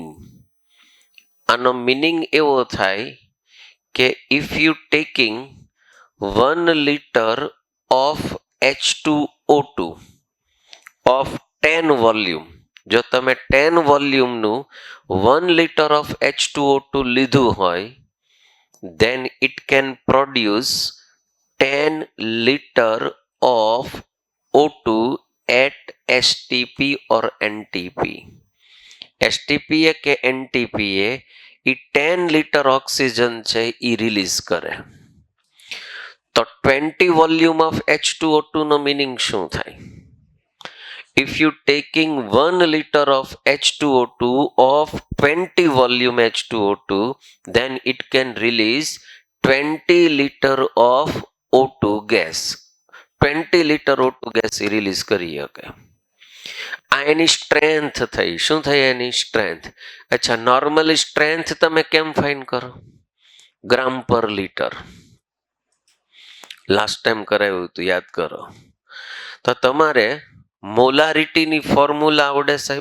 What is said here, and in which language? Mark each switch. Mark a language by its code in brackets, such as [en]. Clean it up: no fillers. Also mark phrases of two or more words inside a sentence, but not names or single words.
[gu] આનો મિનિંગ એવો થાય કે [en] if you taking 1 liter of H2O2 of 10 volume, [gu] જો તમે 10 વોલ્યુમનું 1 liter ઓફ H2O2 લીધું હોય, [en] then it can produce 10 liter of O2 at STP or NTP. [gu] STP કે NTP એ 10 liter ઓક્સિજન છે એ રિલીઝ કરે. તો [en] 20 volume of H2O2 [gu] નો મિનિંગ શું થાય? [en] If you taking 1 liter of H2O2 of 20 volume H2O2, then it can release 20 liter of O2 gas. 20 liter O2 gas release [gu] કરી શકે. આ એની સ્ટ્રેન્થ થઈ. શું થઈ એની સ્ટ્રેન્થ? અચ્છા, નોર્મલી સ્ટ્રેન્થ તમે કેમ ફાઇન કરો? ગ્રામ પર લીટર. [en] last time [gu] કરાવ્યું હતું, યાદ કરો. તો તમારે મોલારિટીની ફોર્મ્યુલા આવડે સાહેબ?